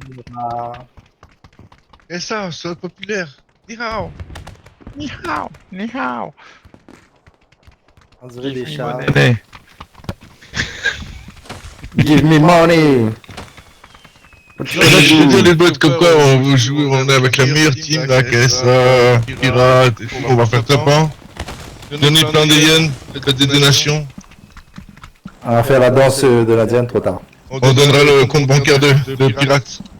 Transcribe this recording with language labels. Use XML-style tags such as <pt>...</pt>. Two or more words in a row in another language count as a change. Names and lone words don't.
<fr>Ah, Et ça, c'est populaire.</fr> <zh>Ni hao. Ni hao, ni hao.</zh> <fr>on dirait des</fr> <en>Give me</en> <fr>chats.</fr> <en>money. Give me money.</en> <fr>Je veux dire les bottes comme quoi on joue, on est avec la meilleure team, la KSA, Pirate et tout, on va faire top 1. Donner plein de yens, faites des donations. On va faire la danse de l'Indienne trop tard. On donnera le compte bancaire de Pirate.</fr>